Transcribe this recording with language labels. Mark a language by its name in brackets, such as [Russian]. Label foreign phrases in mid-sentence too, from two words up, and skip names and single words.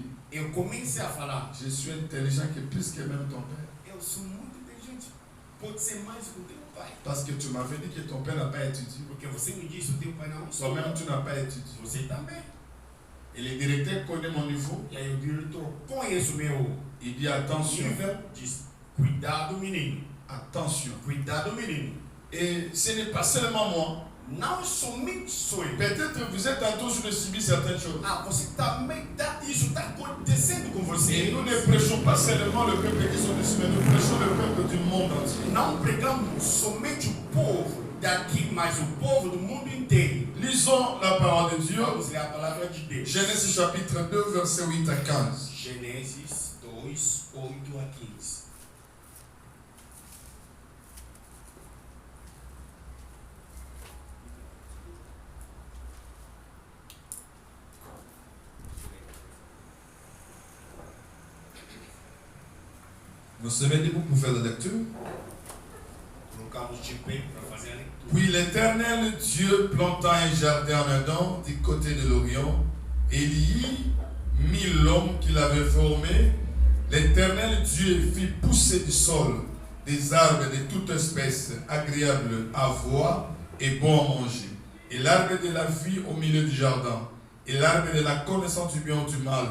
[Portuguese] Eu comecei a falar. [French] je suis intelligent que plus que même ton père. [Portuguese] Eu sou muito inteligente. Pode ser mais do que o teu pai. [French] Parce que tu m'avais dit que ton père n'a pas étudié. [Portuguese] Porque você me disse o teu pai não estudou. [French] Toi-même, tu n'as pas étudié. [Portuguese] Você também. [French] Et le directeur connaît mon niveau. [Portuguese] E aí o diretor conhece o meu [French] Il dit attention, [Portuguese] nível, diz: cuidado, menino. [French] attention. [Portuguese] Cuidado, menino. [French] Et ce n'est pas seulement moi. [Portuguese] Não somente sou eu. [French] Peut-être vous êtes en train de subir certaines choses. [Portuguese] Ah, você também tá, isso está acontecendo com [French] Et [Portuguese] você. [French] nous ne prêchons pas seulement le peuple qui sont ici, mais nous prêchons le peuple du monde entier. [Portuguese] Não pregamos somente o povo daqui, mas o povo do mundo inteiro. [French] Lisons la parole de Dieu. [Portuguese] Vamos ler a palavra de Deus. [French] Genèse chapitre 2, verset 8 à 15. [Portuguese] Gênesis 2, 8 a 15. [French] Vous serez debout pour faire la lecture. [Portuguese] Colocamos de pé para fazer a leitura. [French] Puis l'Éternel Dieu planta un jardin en Adam du côté de l'Orient, et il y mit l'homme qu'il avait formé. L'Éternel Dieu fit pousser du sol des arbres de toute espèce agréables à voir et bon à manger, et l'arbre de la vie au milieu du jardin, et l'arbre de la connaissance du bien ou du mal.